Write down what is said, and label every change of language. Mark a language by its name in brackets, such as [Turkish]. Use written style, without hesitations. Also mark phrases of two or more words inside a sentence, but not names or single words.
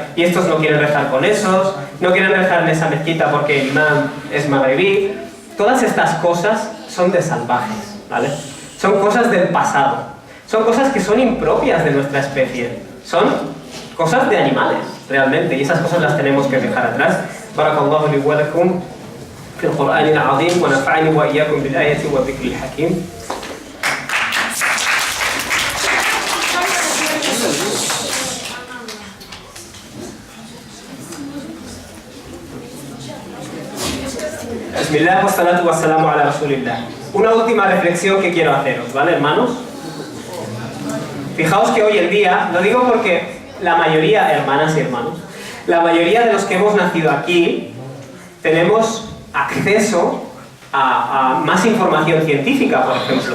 [Spanish] Y estos no quieren rezar con esos, no quieren rezar en esa mezquita porque el imán es magrebí. Todas estas cosas son de salvajes, ¿vale? Son cosas del pasado. Son cosas que son impropias de nuestra especie. Son cosas de animales, realmente. Y esas cosas las tenemos que dejar atrás. [Arabic] بارك الله لي ولكم في القرآن العظيم ونفعني وإياكم بالآيات والذكر الحكيم. بسم الله والصلاة والسلام على رسول الله. [Spanish] Una última reflexión que quiero haceros, ¿vale, hermanos? Fijaos que hoy en día, lo digo porque la mayoría, hermanas y hermanos, la mayoría de los que hemos nacido aquí tenemos acceso a más información científica, por ejemplo.